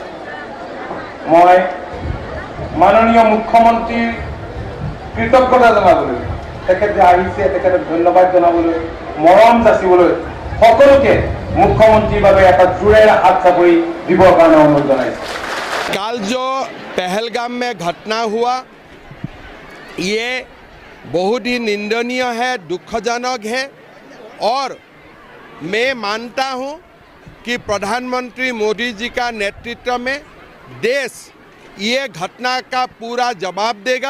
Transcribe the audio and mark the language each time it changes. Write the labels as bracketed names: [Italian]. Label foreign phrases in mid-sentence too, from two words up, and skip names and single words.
[Assamese] মই মাননীয় মুখ্যমন্ত্ৰীৰ কৃতজ্ঞতা জনাবলৈ, তেখেত যে আহিছে তেখেতক ধন্যবাদ জনাবলৈ, মৰম যাচিবলৈ সকলোকে মুখ্যমন্ত্ৰীৰ বাবে এটা জোৰেৰে হাত চাপৰি দিবৰ কাৰণে অনুৰোধ জনাইছে। [Hindi] कल जो पहलगाम में घटना हुआ ये बहुत ही निंदनीय है, दुखजनक है और मैं मानता हूँ कि प्रधानमंत्री मोदी जी का नेतृत्व में देश ये घटना का पूरा जवाब देगा।